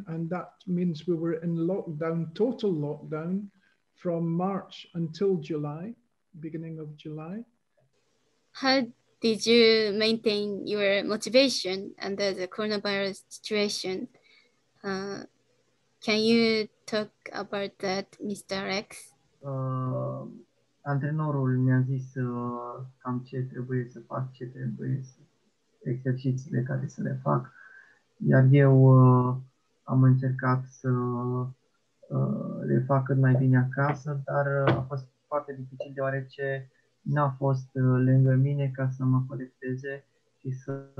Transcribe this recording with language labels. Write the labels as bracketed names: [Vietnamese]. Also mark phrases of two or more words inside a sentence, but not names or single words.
[English] And that means we were in lockdown, total lockdown, from March until July, beginning of July. How did you maintain your motivation under the coronavirus situation? Can you talk about that, Mr. Alex? [Romanian] Antrenorul mi-a zis cam ce trebuie să fac, exercițiile care să le fac, iar eu am încercat să le fac cât mai bine acasă, dar a fost foarte dificil deoarece n-a fost lângă mine ca să mă corecteze și să